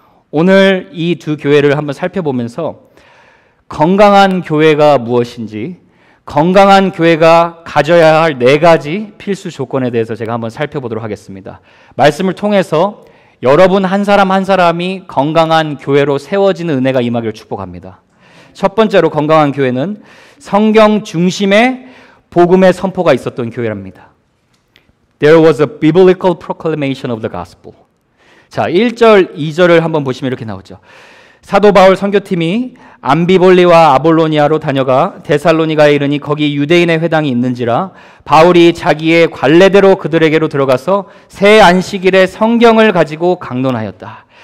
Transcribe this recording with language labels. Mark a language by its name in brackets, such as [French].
[Korean] 오늘 이 두 교회를 한번 살펴보면서 건강한 교회가 무엇인지, 건강한 교회가 가져야 할 4가지 필수 조건에 대해서 제가 한번 살펴보도록 하겠습니다. 말씀을 통해서 여러분 한 사람 한 사람이 건강한 교회로 세워지는 은혜가 임하기를 축복합니다. 첫 번째로, 건강한 교회는 성경 중심의 복음의 선포가 있었던 교회랍니다. [English] There was a biblical proclamation of the gospel. [Korean] 자, 1절, 2절을 한번 보시면 이렇게 나오죠. 사도 바울 선교팀이 암비볼리와 아볼로니아로 다녀가 데살로니가에 이르니 거기 유대인의 회당이 있는지라 바울이 자기의 관례대로 그들에게로 들어가서 새 안식일에 성경을 가지고 강론하였다.